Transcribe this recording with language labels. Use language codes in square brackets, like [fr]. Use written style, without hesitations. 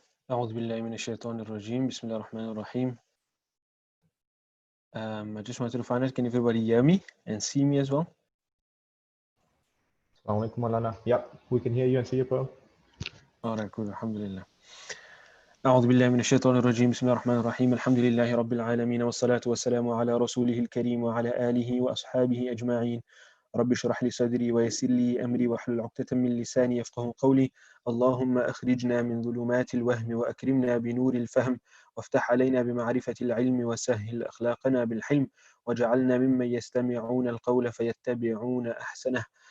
[ar] أعوذ بالله من الشيطان الرجيم بسم الله الرحمن الرحيم. [en] I just wanted to find out, can everybody hear me and see me as well? [ar] Assalamu alaikum, Maulana. [en] Yep, we can hear you and see you, bro. Alright, good, alhamdulillah. [ar] أعوذ بالله من الشيطان الرجيم بسم الله الرحمن الرحيم الحمد لله رب العالمين والصلاة والسلام على رسوله الكريم وعلى آله وأصحابه أجمعين. رب اشرح لي صدري ويسر لي أمري واحلل عقدة من لساني يفقه قولي. اللهم أخرجنا من ظلمات الوهم وأكرمنا بنور الفهم وافتح علينا بمعرفة العلم وسهل أخلاقنا بالحلم واجعلنا ممن يستمعون القول فيتبعون أحسنه.